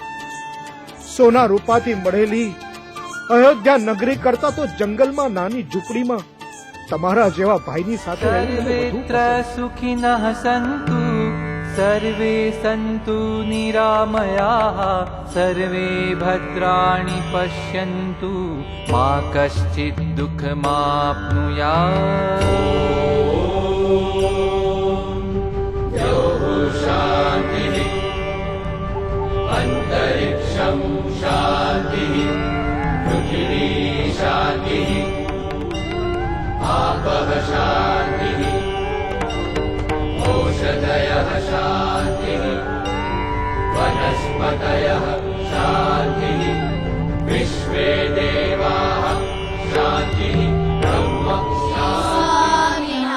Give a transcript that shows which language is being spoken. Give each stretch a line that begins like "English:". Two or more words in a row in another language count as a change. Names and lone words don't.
Gujarati: સોના રૂપાથી મળેલી અયોધ્યા નગરી કરતા તો જંગલમાં નાની ઝૂંપડીમાં તમારા જેવા ભાઈની સાથે રહેવું મને વધુ સર્વેત્ર પસંદ.
Sanskrit: सुखिनः संतु, सर्वे संतु निरामयाः, सर्वे भद्राणि पश्यन्तु, मा कश्चिद दुःखमाप्नुयात. शांति अंतरिक्षं शांति पृथिवी शांति आपः शांति औषधयः शांति वनस्पतयः शांति विश्वे देवाः शांति ब्रह्म शांति.